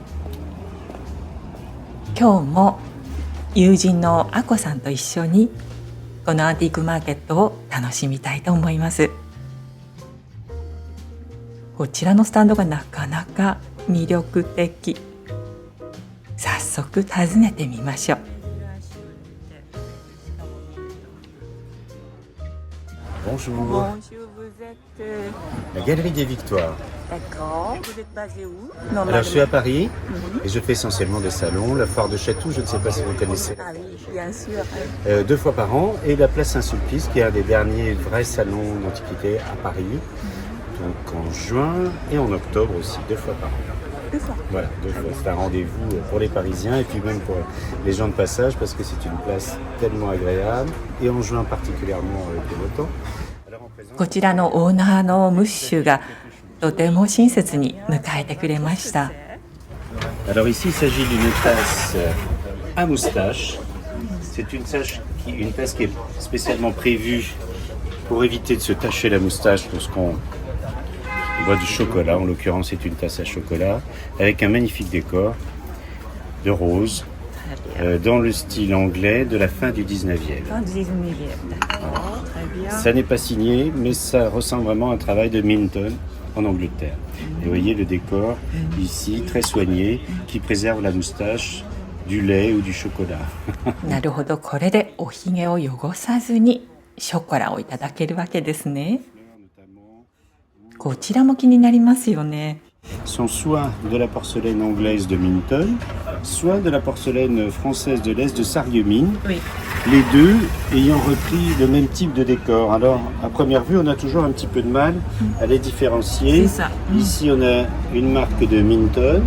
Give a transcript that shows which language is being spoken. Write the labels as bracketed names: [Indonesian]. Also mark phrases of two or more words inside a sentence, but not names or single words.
[Japanese] 今日も友人のあこさんと一緒にこのアンティークマーケットを楽しみたいと思います。こちらのスタンドがなかなか魅力的。早速訪ねてみましょう。 [French] Bonjour. Bonjour, vous êtes La Galerie des Victoires. d'accord. Vous êtes basé où? Alors je suis à Paris et je fais essentiellement des salons. La foire de Chatou, je ne sais pas si vous connaissez. Ah oui, bien sûr. 2 fois par an. Et la place Saint-Sulpice, qui est un des derniers vrais salons d'antiquité à Paris. Donc en juin et en octobre aussi, 2 fois par an. 2 fois. Voilà, 2 fois. C'est un rendez-vous pour les Parisiens et puis même pour les gens de passage parce que c'est une place tellement agréable. Et en juin particulièrement avec le beau temps. [Japanese] こちらのオーナーのムッシュがとても親切に迎えてくれました。 [French] Alors ici, il s'agit d'une tasse à moustache. C'est une tasse qui est spécialement prévue pour éviter de se tacher la moustache lorsqu'on boit du chocolat. En l'occurrence, c'est une tasse à chocolat avec un magnifique décor de rose dans le style anglais de la fin du 19e. Ça n'est pas signé, mais ça ressemble vraiment à un travail de Minton en Angleterre. Et vous voyez le décor ici, très soigné, qui préserve la moustache du lait ou du chocolat. [Japanese] なるほど、これでおひげを汚さずにショコラをいただけるわけですね。こちらも気になりますよね。 [French] Sont soit de la porcelaine anglaise de Minton, soit de la porcelaine française de l'Est de Sarreguemines. Oui. Les deux ayant repris le même type de décor. Alors, à première vue, on a toujours un petit peu de mal à les différencier. C'est ça. Ici, on a une marque de Minton.